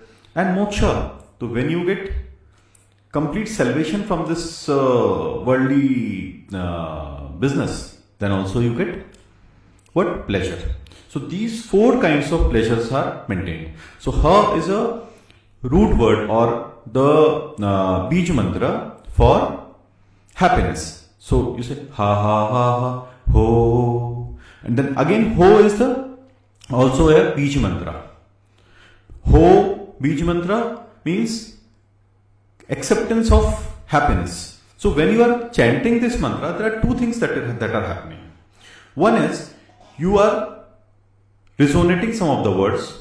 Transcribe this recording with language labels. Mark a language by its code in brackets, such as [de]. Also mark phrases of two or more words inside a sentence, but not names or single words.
[en] And moksha, so when you get complete salvation from this worldly business, then also you get what? Pleasure. So these 4 kinds of pleasures are maintained. So ha is a root word or the [hi] bij mantra [en] for happiness. So you say ha ha ha ha ho, and then again ho is also a [hi] bij mantra. [en] Ho [hi] bij mantra [en] means acceptance of happiness. So when you are chanting this mantra, there are 2 things that are happening. One is you are resonating some of the words.